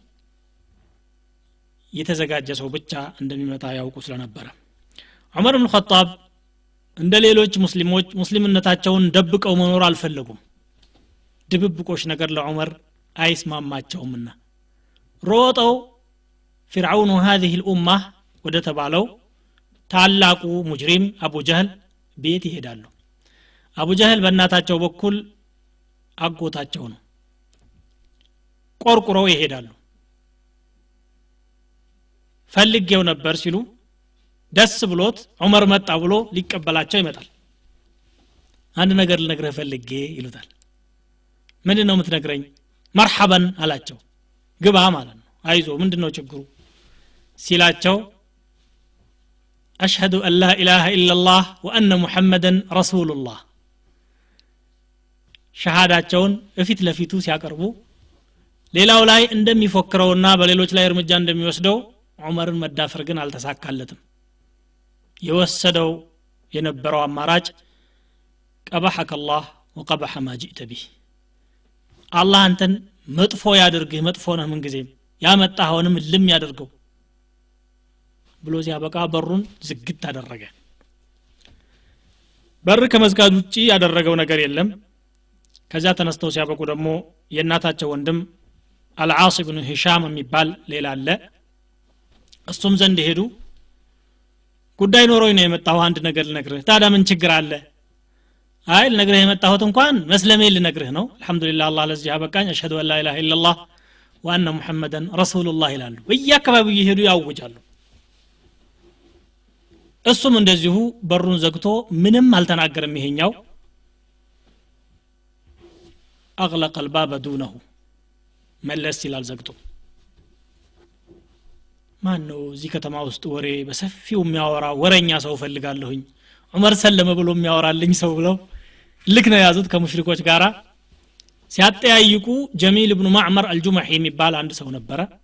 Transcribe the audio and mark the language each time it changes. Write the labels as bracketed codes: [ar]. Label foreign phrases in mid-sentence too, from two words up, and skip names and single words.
[am] የተዘጋጀ ሰው ብቻ እንደሚመጣ ያውቁ ስለነበረ ዑመር ኢብኑ ኸጣብ እንደ ሌሎች ሙስሊሞች ሙስሊምነታቸውን ደብቀው መኖር አልፈለጉም ድብብቆሽ ነገር ለዑመር አይስማማቸውምና ሮጠው [ar] فرعون هذه الامه [am] ወደ ተባለው ታላቁ ሙጅሪም አቡ ጀህል ቤት ይሄዳሉ አቡ ጀህል በእናታቸው በኩል አጎታቸው ነው ቆርቁረው ይሄዳሉ ፈልጌው ነበር ሲሉ ደስ ብሎት ዑመር መጣ ብሎ ሊቀበላቸው ይመጣል አንድ ነገር ልነግርህ ፈልጌ ይሉታል ምንድነው የምትነግረኝ መርሐበን አላቸው ግባ ማለት ነው አይዞ ምንድነው ችግሩ ሲላቸው [ar] أشهد أن لا إله إلا الله وأن محمدا رسول الله [am] ሸሃዳቸውን እፊት ለፊቱ ሲያቀርቡ ሌላው ላይ እንደሚፎክረውና በሌሎች ላይ እርምጃ እንደሚወስደው ዑመርን መዳፈር ግን አልተሳካለትም የወሰደው የነበረው አማራጭ [ar] قبحك الله وقبح ما جئت به [am] አላህ አንተን መጥፎ ያድርግህ መጥፎ ነህ ምን ጊዜም ያመጣኸውንም ልም ያድርገው ብሎ ሲያበቃ በሩን ዝግት አደረገ በር ከመዝጋት ውጪ ያደረገው ነገር የለም ከዛ ተነስተው ሲያበቁ ደግሞ የእናታቸው ወንድም አልዓስ ኢብኑ ሂሻም የሚባል ሌላ አለ እሱም ዘንድ ሄዱ ጉዳይ ኖሮኝ ነው የመጣው አንድ ነገር ልነግርህ ታዲያ ምን ችግር አለ አይ ልነግርህ የመጣሁት እንኳን መስለሜ ልነግርህ ነው አልহামዱሊላህ አላህ ለዚህ ያበቃኝ [ar] أشهد أن لا إله إلا الله وأن محمدا رسول الله [am] ይላሉ በየአካባቢው ይሄዱ ያውጃሉ እሱም እንደዚሁ በሩን ዘግቶ ምንም አልተናገረም ይሄኛው [ar] اغلق الباب دونه [am] መለስ ይላል ዘግቶ ማን ነው እዚህ ከተማ ውስጥ ወሬ በሰፊው የሚያወራ ወረኛ ሰው ፈልጋለሁኝ ዑመር ሰለመ ብሎ የሚያወራልኝ ሰው ብለው ልክ ነው ያዙት ከሙሽሪኮች ጋራ ሲያጠያይቁ ጀሚል ኢብኑ ማዕመር አልጁመሂ የሚባል አንድ ሰው ነበረ